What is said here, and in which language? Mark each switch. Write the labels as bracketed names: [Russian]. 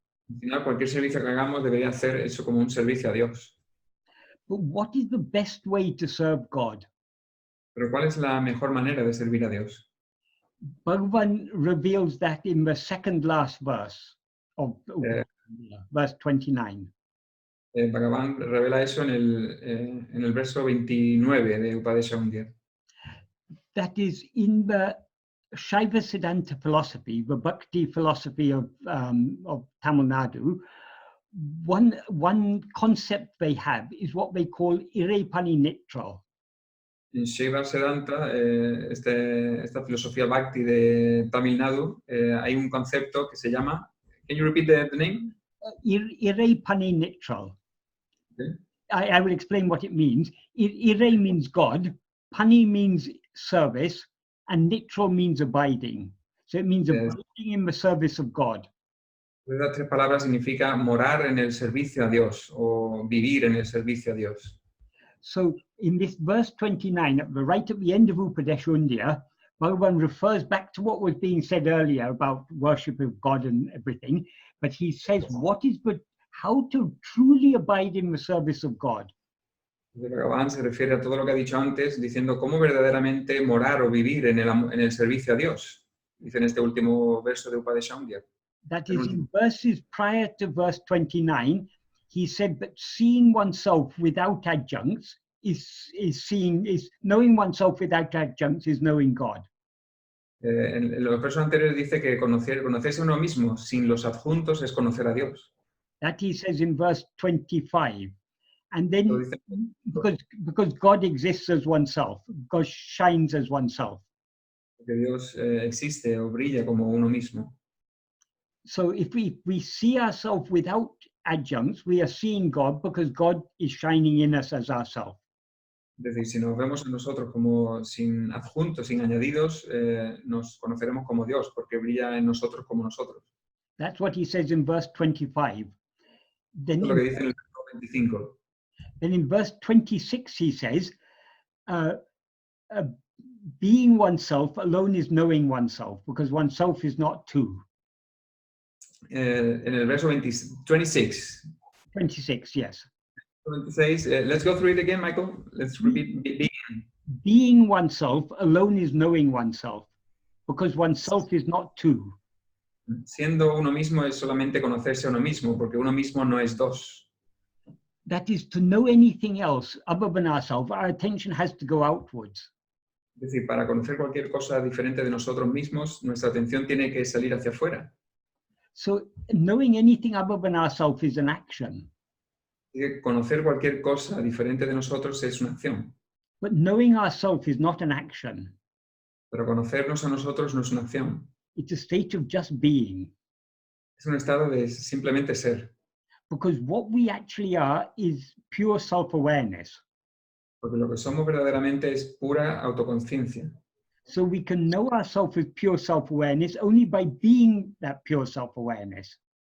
[Spanish] Al final, cualquier servicio que hagamos debería hacer eso como un servicio a Dios. [English] But what is the best way to serve God? [Spanish] Pero ¿cuál es la mejor manera de servir a Dios? [English] Bhagavan reveals that in the second last verse of verse 29. [Spanish] Bhagavan revela eso en el verso 29 de Upadesha 1.10. [English] That is in the Shaiva Siddhanta philosophy, the Bhakti philosophy of Tamil Nadu. One concept they have is what they call Irepani Nitral. [Spanish] En Shiva Siddhanta, esta filosofía Bhakti de Tamil Nadu, hay un concepto que se llama, [English] can you repeat the name? [Tamil] Irepani Nitral. [English] Okay. I will explain what it means. Ire means God, Pani means service, and Nitral means abiding. So it means abiding in the service of God. [Spanish] Estas tres palabras significa morar en el servicio a Dios o vivir en el servicio a Dios. [English] So in this verse 29, right at the end of Upadesha, Bhagavan refers back to what was being said earlier about worship of God and everything, but he says how to truly abide in the service of God. [Spanish] Bhagavan se refiere a todo lo que ha dicho antes, diciendo cómo verdaderamente morar o vivir en el servicio a Dios. Dice en este último verso de Upadesha 1.10. [English] That is in verses prior to verse 29, he said that seeing oneself without adjuncts is knowing oneself without adjuncts is knowing God. [Spanish] En los versos anteriores dice que conocerse a uno mismo sin los adjuntos es conocer a Dios. [English] That he says in verse 25. And then because God exists as oneself, God shines as oneself. [Spanish] Porque Dios existe o brilla como uno mismo. [English] So if we see ourselves without adjuncts, we are seeing God because God is shining in us as ourself. [Spanish] Es decir, si nos vemos a nosotros como sin adjuntos, sin añadidos, nos conoceremos como Dios, porque brilla en nosotros como nosotros. [English] That's what he says in verse 25. [Spanish] Eso es lo que dice en el verso 25. [English] Then in verse 26 he says, being oneself alone is knowing oneself, because oneself is not two. [Spanish] En el verso 26. [English] 26, yes. 26, let's go through it again, Michael. Let's repeat. Being oneself alone is knowing oneself, because oneself is not two. [Spanish] Siendo uno mismo es solamente conocerse a uno mismo, porque uno mismo no es dos. [English] That is, to know anything else other than ourselves, our attention has to go outwards. [Spanish] Es decir, para conocer cualquier cosa diferente de nosotros mismos, nuestra atención tiene que salir hacia afuera. [English] So knowing anything other than ourselves is an action. [Spanish] Conocer cualquier cosa diferente de nosotros es una acción. [English] But knowing ourselves is not an action. [Spanish] Pero conocernos a nosotros no es una acción. [English] It's a state of just being. [Spanish] Es un estado de simplemente ser. [English] Because what we actually are is pure self-awareness. [Spanish] Porque lo que somos verdaderamente es pura autoconciencia. [English] So we can know ourselves as pure self-awareness only by being that pure self-awareness.